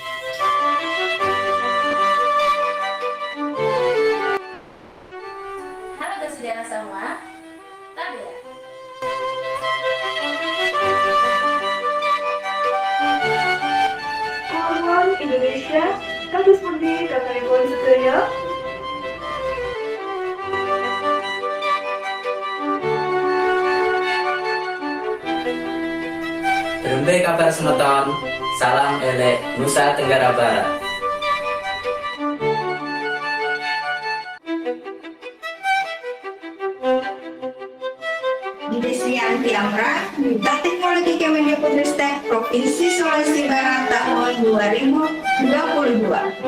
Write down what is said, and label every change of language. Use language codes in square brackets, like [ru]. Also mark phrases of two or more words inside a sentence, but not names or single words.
[id] Halo saudara semua, Tabea. [jv] Kawan Indonesia, kados pundi kathahipun sedaya? [sas] Rembe kabar semeton, salam elek Nusa Tenggara Barat. [id] Di Desi Anti Amra, Duta Teknologi Kemendikbudristek Provinsi Sulawesi Barat tahun 2022.